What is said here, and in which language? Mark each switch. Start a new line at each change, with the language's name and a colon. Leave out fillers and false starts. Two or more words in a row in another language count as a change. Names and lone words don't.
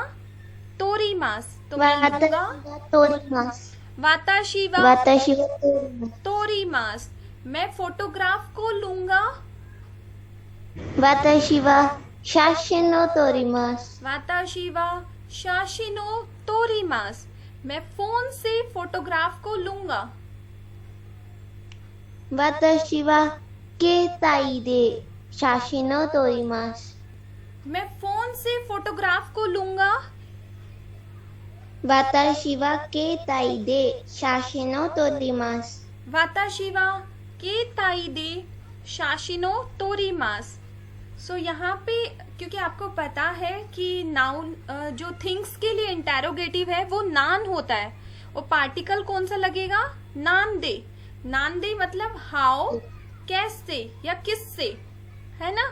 Hindi: तोरीमास. तो मैं लूंगा.
Japanese: 撮ります. 私は私は撮ります. 撮ります.
Hindi: मैं फोटोग्राफ को लूंगा.
Japanese: 私は写真を撮ります。私は写真を撮ります.
Hindi: मैं फोन से फोटोग्राफ को लूंगा।
Japanese: 私は携帯で写真を撮ります。
Hindi: मैं फोन से फोटोग्राफ को लूंगा।
Japanese: 私は携帯で写真を撮ります。私は携帯で写真を撮ります.
Hindi: सो यहाँ पे क्योंकि आपको पता है कि नाउन जो थिंग्स के लिए इंटेरोगेटिव है वो नान होता है और पार्टिकल कौन सा लगेगा?
Japanese: 何で. 何で
Hindi: मतलब हाउ, कैसे या किससे, है ना।